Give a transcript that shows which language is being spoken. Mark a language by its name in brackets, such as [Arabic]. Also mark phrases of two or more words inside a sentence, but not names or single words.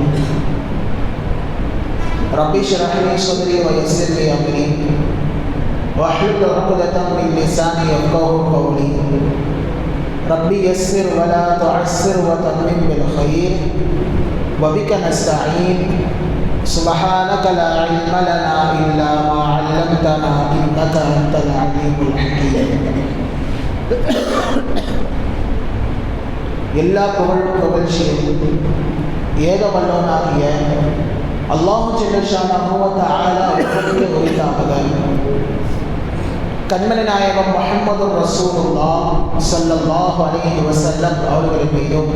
[Arabic] رب اشرح لي صدري ويسر لي أمري واحلل عقدة من لساني يفقهوا قولي ربي يسر ولا تعسر وتمم بالخير وبك نستعين سبحانك لا علم لنا إلا ما علمتنا إنك أنت العليم الحكيم [Tamil] எல்லா புகழ்ச்சியும் ஏக வல்லவனாகிய அல்லாஹ் [Arabic] جل شأنه وتعالى [Tamil] அவர்களுக்கு உரித்தாகுக. கண்மணி நாயகம் முஹம்மது ரசூலுல்லாஹ் [Arabic] صلى الله عليه وسلم [Tamil] அவர்களின் மீதும்